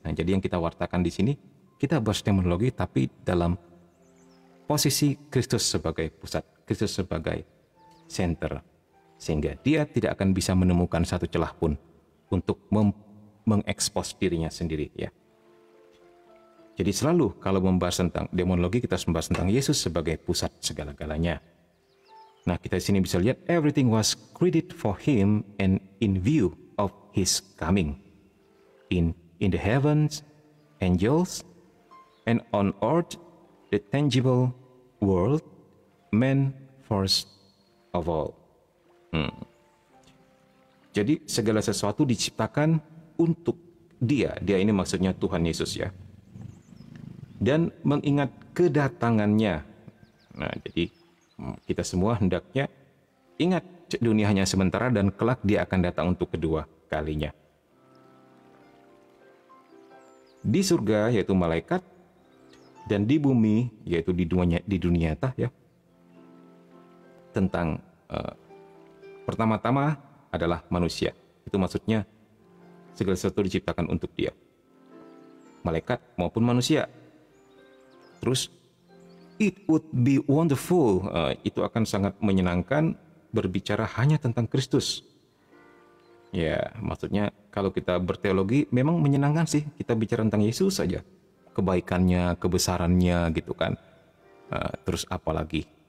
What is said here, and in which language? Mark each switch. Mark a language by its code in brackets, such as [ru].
[id] Nah, jadi yang kita wartakan di sini, kita bahas demonologi tapi dalam posisi Kristus sebagai pusat, Kristus sebagai center. sehingga dia tidak akan bisa menemukan satu celah pun untuk mengekspos dirinya sendiri, ya. Jadi selalu kalau membahas tentang demonologi, kita membahas tentang Yesus sebagai pusat segala-galanya. Nah, kita di sini bisa lihat [en] everything was created for him and in view of his coming. In the heavens, angels, and on earth, the tangible world, man first of all. [id] Jadi segala sesuatu diciptakan untuk dia. Dia ini maksudnya Tuhan Yesus, ya. Dan mengingat kedatangannya. Nah, jadi kita semua hendaknya ingat dunia hanya sementara dan kelak dia akan datang untuk kedua kalinya. Di surga yaitu malaikat, dan di bumi yaitu di dunia nyata, ya. Tentang pertama-tama adalah manusia. Itu maksudnya segala sesuatu diciptakan untuk dia. Malaikat maupun manusia. [en] Terus, it would be wonderful. [id] Itu akan sangat menyenangkan berbicara hanya tentang Kristus. Ya, maksudnya kalau kita berteologi memang menyenangkan sih. Kita bicara tentang Yesus saja. Kebaikannya, kebesarannya gitu kan. Terus apalagi?